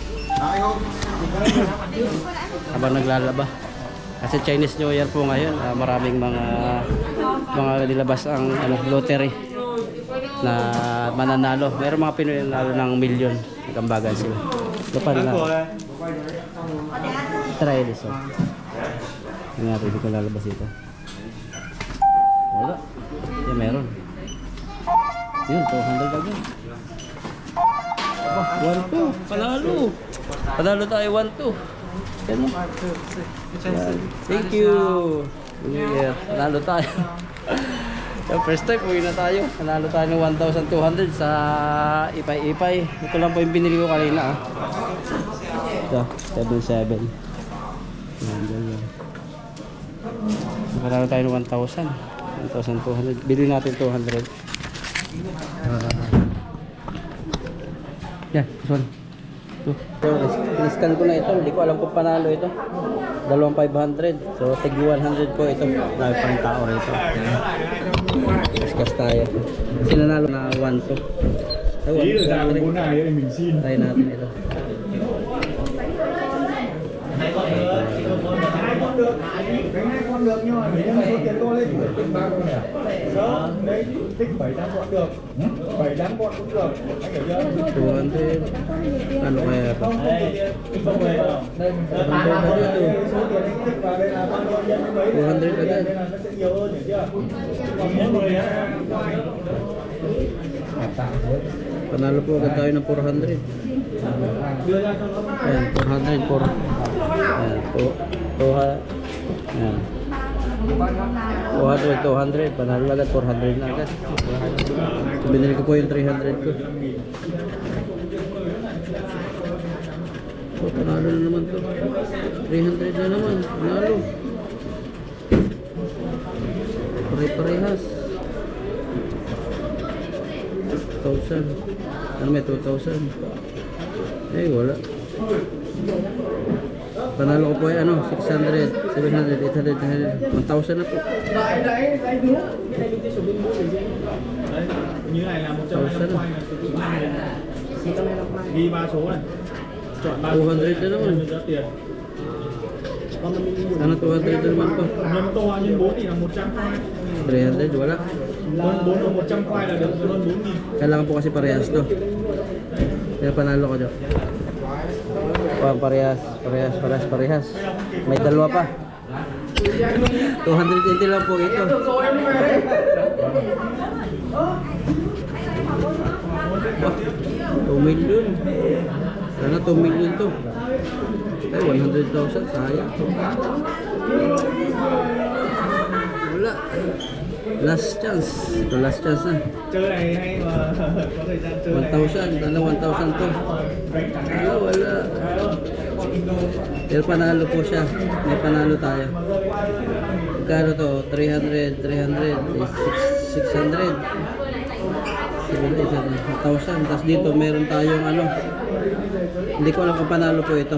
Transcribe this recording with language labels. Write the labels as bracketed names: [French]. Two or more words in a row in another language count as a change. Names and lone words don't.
[Filipino] Habang naglalaba kasi Chinese New Year po ngayon, maraming mga nilabas ang lottery na mananalo. Meron mga Pinoy na nalo ng milyon, nagambagan sila. Lupan lang. [English] Try this one. [Filipino] Hindi natin, hindi ko lalabas ito. Wala. Yan meron. Yun, 200 agad. 1-2, panalo. Panalo tayo 1-2. Yan. [English] Thank you. Yeah, [Filipino] panalo tayo. [English] First time, [Filipino] uwi na tayo. Panalo tayo ng 1,200 sa ipay-ipay. Ito lang po yung binili ko kanina. Ito, 7-7. Panalo tayo ng 1,000. 1,200. Bili natin 200. Yan, [English] this one. [Filipino] Scan ko na ito. Hindi ko alam kung panalo ito. 2,500. So, tig 100 po ito. Dahil pang tao rito. Discuss tayo. Kasi nanalo na 1-2. Try natin ito. [Vietnamese] Con được nhưng mà để em số tiền to lên phải tính 3 con này. Đó, đấy tích 7-8 con được. 7-8 con cũng được. Anh hiểu chưa? 200. [Filipino] Ano kaya pa? [Vietnamese] Không về đâu. Đây mình số tiền anh tích vào đây là bao nhiêu nhân với mấy. [Filipino] 200 agad. [Vietnamese] Nên là nó sẽ nhiều hơn, hiểu chưa? Còn mỗi người á. [Filipino] Panalo po agad tayo ng 400. [Vietnamese] Đưa ra cho nó. [Filipino] Ayan, 400. Ayan, 200. Ayan. 200. Panalo agad, 400 na agad. Binili ko po yung 300 ko. So, panalo na naman to. 300 na naman. Panalo. Pare-parehas. 2,000. Ano may 2,000? Eh, wala. Panalo ko po ay 600, 700, 800, 900, 1,000 na po. [Vietnamese] Như này là 120 quay là ghi 3 số này. Chọn 3 số [Filipino] 200 na naman. [Vietnamese] tiền. [Filipino] Sana 200 na naman po. [Vietnamese] Nhân to nhân 4 thì là 100 quay. [Filipino] 300, wala. [Vietnamese] Hơn 4 là 100 quay là được hơn 4.000. [Filipino] Kailangan po kasi parehas to. Kaya panalo ko dyan. Parehas. May dalawa pa. 220 lang po ito. 2 million. Sana 2 million to. Ay, 100,000. Sayang. Wala. [English] Last chance. [Filipino] Ito [English] last chance [Filipino] na. [Vietnamese] Chơi này hay mà có thời gian chơi [Filipino] 1,000. Ano 1,000 to? Ah, wala. Pero panalo po siya. May panalo tayo. Magkano to? 300, 300, 600. 1,000. Tapos dito meron tayong ano. Hindi ko alam kung panalo po ito.